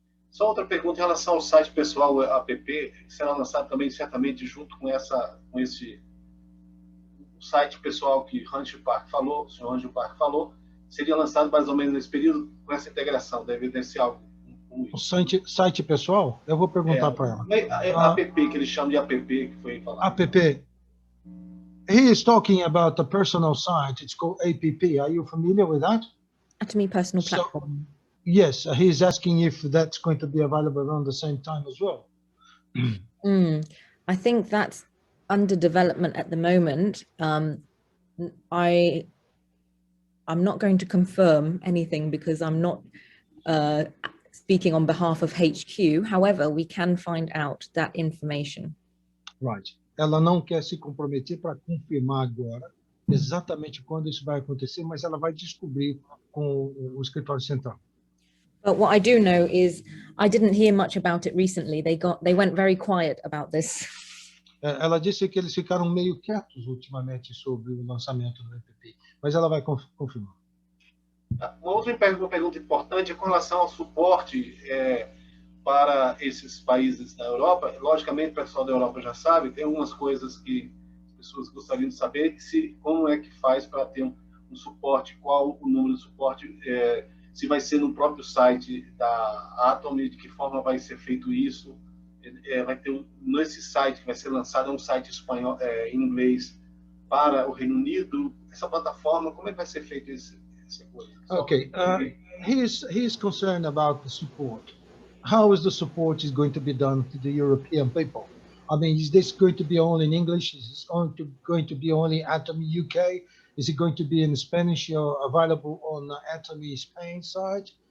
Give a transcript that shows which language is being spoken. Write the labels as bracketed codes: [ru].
[pt] Só outra pergunta em relação ao site pessoal, app, que será lançado também certamente junto com esse site pessoal que o senhor Rancho Park falou, seria lançado mais ou menos nesse período com essa integração, deve ser algo. O site pessoal? Eu vou perguntar para ela. App, que eles chamam de app, que foi falado. App. [en] He is talking about the personal site. It's called app. Are you familiar with that? Atomy personal platform. Yes, he's asking if that's going to be available around the same time as well. I think that's under development at the moment. I'm not going to confirm anything because I'm not speaking on behalf of HQ. However, we can find out that information. Right. [pt] Ela não quer se comprometer para confirmar agora exatamente quando isso vai acontecer, mas ela vai descobrir com o escritório central. [en] But what I do know is I didn't hear much about it recently. They went very quiet about this. [pt] Ela disse que eles ficaram meio quietos ultimamente sobre o lançamento do app, mas ela vai confirmar. Uma outra pergunta importante é com relação ao suporte para esses países da Europa. Logicamente, o pessoal da Europa já sabe, tem algumas coisas que as pessoas gostariam de saber, como é que faz para ter um suporte, qual o número de suporte, se vai ser no próprio site da Atomy, de que forma vai ser feito isso. Vai ter nesse site que vai ser lançado, um site espanhol, em inglês para o Reino Unido. Essa plataforma, como é que vai ser feito essa coisa? [en] Okay, he is concerned about the support. How is the support is going to be done to the European people? I mean, is this going to be only in English? Is this going to be only Atomy UK? Is it going to be in Spanish or available on the Atomy Spain side?